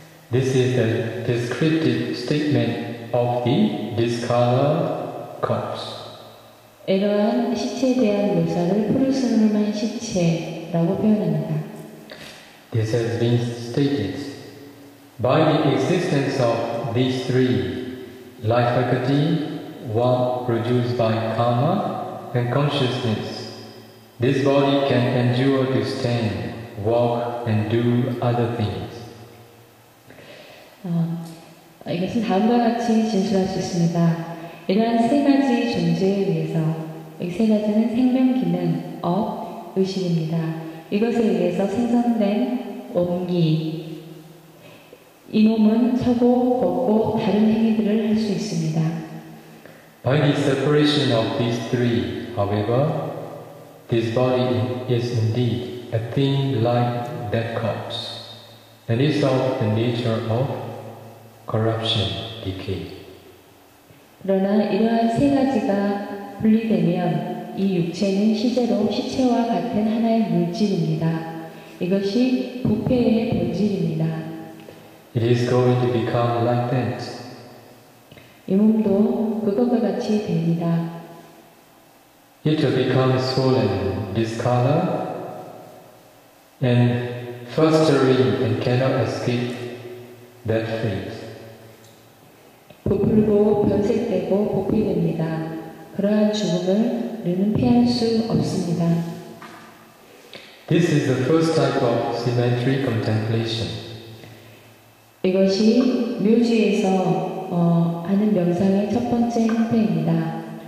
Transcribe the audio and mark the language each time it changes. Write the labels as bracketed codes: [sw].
[en] This is the descriptive statement of the discolored corpse. [ko] 이러한 시체에 대한 묘사를 푸르스름한 시체라고 표현합니다. [en] This has been stated. By the existence of these three, life faculty, one produced by karma and consciousness, this body can endure to stand, walk, and do other things. [ko] 이것은 다음과 같이 진술할 수 있습니다. 이러한 세 가지 존재에 의해서, 이 세 가지는 생명, 기능, 업, 의식입니다. 이것에 의해서 생성된 온기, 이 몸은 서고, 걷고, 다른 행위들을 할 수 있습니다. [en] By the separation of these three, however, this body is indeed a thing like that corpse, and is of the nature of corruption, decay. [ko] 그러나 이러한 세 가지가 분리되면 이 육체는 실제로 시체와 같은 하나의 물질입니다. 이것이 부패의 본질입니다. [en] It is going to become like that. [ko] 이 몸도 그것과 같이 됩니다. [en] It will become swollen, discolored, and festering and cannot escape that fate. [ko] 부풀고 변색되고 보필됩니다. 그러한 죽음을 우리는 피할 수 없습니다. [en] This is the first type of symmetry contemplation. [ko] 이것이 묘지에서 하는 명상의 첫 번째 형태입니다.